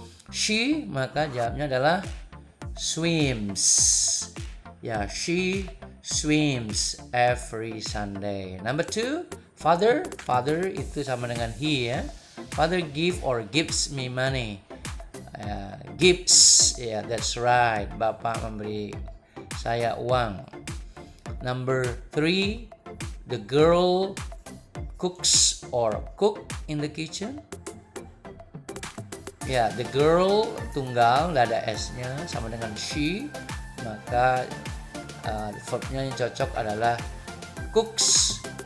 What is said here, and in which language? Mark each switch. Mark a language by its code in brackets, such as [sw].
[id] She, maka jawabnya adalah swims. [en] Ya, she swims every Sunday. Number 2, father. [id] Father itu sama dengan he ya. [en] Father give or gives me money. Gives, ya, that's right. [id] Bapak memberi saya uang. [en] Number 3, the girl cooks or cook in the kitchen. [id] Ya, the girl tunggal, nggak ada s-nya, sama dengan she, maka verbnya yang cocok adalah cooks.